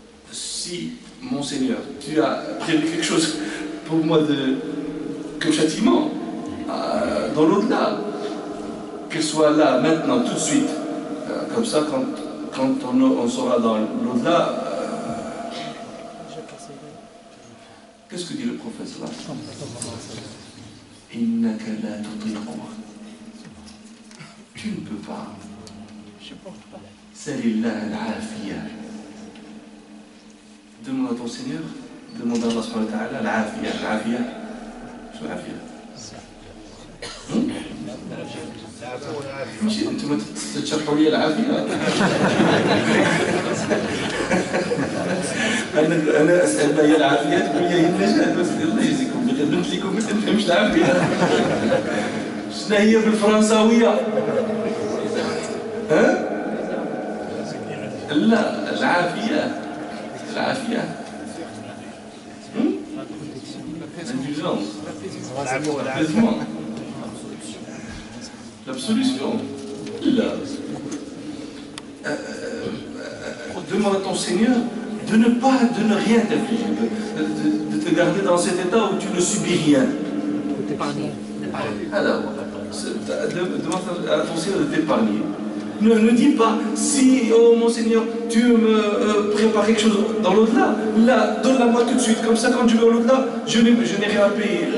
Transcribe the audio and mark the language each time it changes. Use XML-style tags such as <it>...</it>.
<fr>Si, mon Seigneur, tu as prévu quelque chose pour moi comme châtiment, dans l'au-delà, qu'elle soit là, maintenant, tout de suite, comme ça, quand on sera dans l'au-delà, qu'est-ce que dit le prophète sallallahu alayhi wa sallam?</fr> <ar>Innaka la tutiqu.</ar> <fr>Tu ne peux pas.</fr> <ar>Salillah al-afiya.</ar> <fr>Demande à ton Seigneur, demande à Allah subhanahu wa ta'ala al-afiya. Al-afiya.</fr> <ar>شو العافية؟ ماشي انتم تشرحوا لي العافية. انا اسال ما هي العافية تقول لي هي النجاة، بس الله يجزيكم بخير قلت لكم ما تفهمش العافية. شنو هي بالفرنساوية؟ Hein? لا العافية العافية</ar> <fr>l'indulgence, l'apaisement, l'absolution. Là. Demande à ton Seigneur de ne rien t'affliger, de te garder dans cet état où tu ne subis rien. Alors, demande à ton Seigneur de t'épargner. Ne dis pas, si, oh mon Seigneur, tu me prépares quelque chose dans l'au-delà, là, donne-la-moi tout de suite, comme ça quand je vais au l'au-delà, je n'ai rien à payer.</fr>